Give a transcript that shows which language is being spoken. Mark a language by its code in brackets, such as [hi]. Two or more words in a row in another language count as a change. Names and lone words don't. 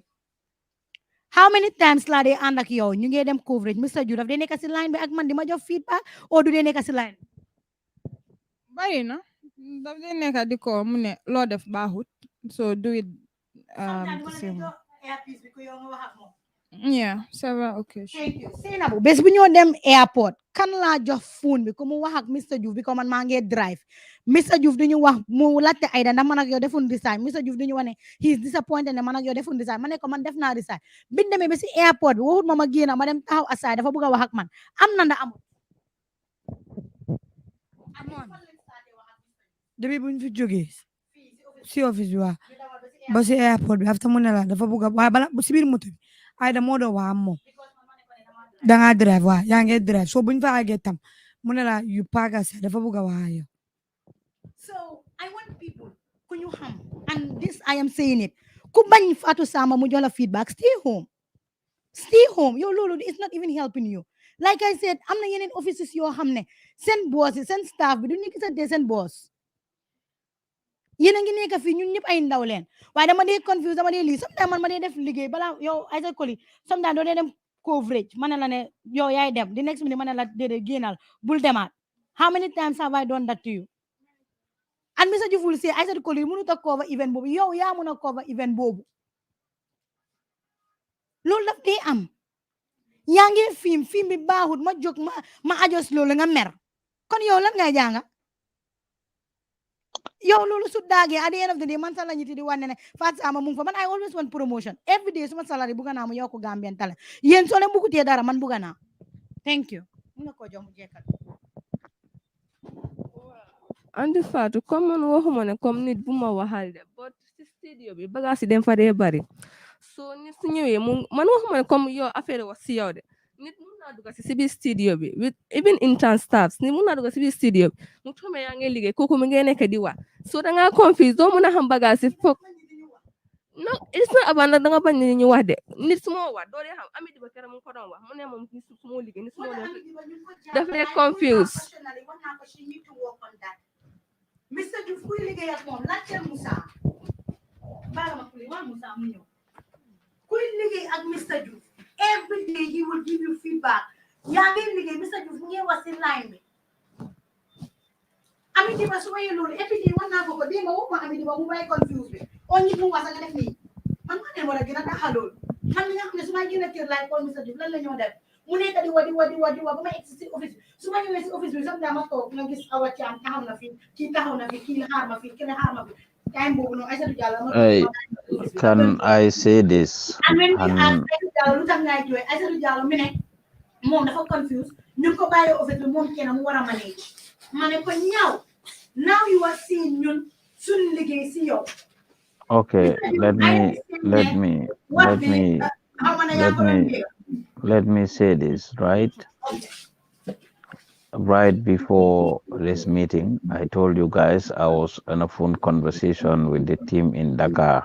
[wo] How many times la dee ànd ak yow ñu ngi dem coverage Mr. Diouf daf dee nekk si line bi ak man di ma jox feedback or du dee nekk si line bari na daf dee nekk di ko mu ne loo def baaxut [en] so do it yeah several occasions. Thank you [wo] Seynabou bés bu ñoo dem airport kan laa jox phone bi ko mu wax ak Mr. Diouf bi ko man maa ngi drive Mr. Diouf duñu wax mu laajte Aida ndax man ak yow defun resign Mr. Diouf duñu wane [en] he is disappointed [wo] ne man ak yow defun resign ma ne ko man def naa resign biñ demee ba si airport bi waxut ma ma génn ma dem taxaw aside dafa bëgg a wax ak man am na ndax amul depuis buñ fi jógee si office bi waa ba si airport bi after mu ne la dafa bëgg a waaye bala si biir moto bi Aida moo doon wax moom dangaa drive waa yaa ngi drive so buñ fa àggee tam mu ne la yu paaga sa dafa bëgg a wax yow. [en] So I want people [wo] ku ñu xam [en] and this I am saying it [wo] ku bañ [en] Fatou Sama [wo] mu jox la [en] feedback stay home [wo] yow loolu [en] it's not even [wo] helping you like I said am na yeneen offices yoo xam ne seen boss yi seen staff bi du ñu gisante seen boss yéen a ngi nekk fii ñun ñëpp ay ndaw leen waaye dama dee confuse dama dee lii sometimes man ma dee def liggéey balaa yow ay sa koli sometimes doo dee dem coverage ma ne la ne yow yaay dem [en] the next minute [wo] ma ne la déedéet génnal bul demaat [en] how many times have I done that to you [wo] and Mr. Diouf [en] will say I said [wo] koli mënut a cover event boobu yow yaa mun a cover event boobu loolu daf dee am yaa ngi film bi baaxut ma jóg ma ajos loolu nga mer kon yow lan ngay jànga yow loolu su daagee [en] at the end of the day [wo] man sax la ñiti di wane ne Fatou Sama mu ngi fa man [en] I always want promotion every day [wo] suma salary bugga naa mu yokku Gambian Talents yéen soo leen bugutee dara man bugga naa [en] thank you [wo] mun na koo jox mu jekkal andi Fatou comme man waxuma ne comme nit bu ma waxal de but si studio bi bagage yi dem fa dee bari so nit su ñëwee man waxuma ne comme yow affaire wax si yow de nit mun naa dugg si biir studio bi [en] with even intern staffs [wo] nit mun naa dugg si biir studio bi mu toome yaa ngi liggéey kooku mu ngi nekk di wax so dangaa confuse doo mun a xam bagage yi foog [en] no it's not about [wo] nag danga bañ ni ñu wax de nit su ma wax doo dee xam ami di ba kera mu ko doon wax mu ne moom nit su ma liggéey nit su ma daf dee confuse Mr. Diouf kuy liggéey ak moom laajteel Moussa baala ma kuli waa Moussa mu ñëw kuy liggéey ak Mr. [en] Diouf every day he will give you feedback [wo] yaa ngi liggéey [en] Mr. [wo] Diouf mu ngi wax si line bi ami di ba su ma loolu [en] every day [wo] wax naa ko démb wax ma ami di ba mu bay confuse bi on ñi mu wax nga def nii man ma ne war a gën a taxa loolu man mi nga xam ne su ma génn kër laay call Mr. Diouf lan la ñoo def mu nekk di wadi ba ma egg si office bi su ma ñëwee si office bi sax dama toog nga gis awa ci am taxaw na fi kii taxaw na fi kii xaar ma fi kii xaar ma fi time boobu noonu Aïssatou Diallo ma [en] Can I say this? [wo] and when we ask Aïssatou Diallo lu tax ngay jooy Aïssatou Diallo mi ne moom dafa confuse ñu ko bàyyi office bi moom kenn mu war a manage ma ne ko ñaaw [en] now you are seeing [wo] ñun suñ liggéey si yow [en] Okay, let me say this, right? Right before this meeting, I told you guys I was on a phone conversation with the team in Dakar.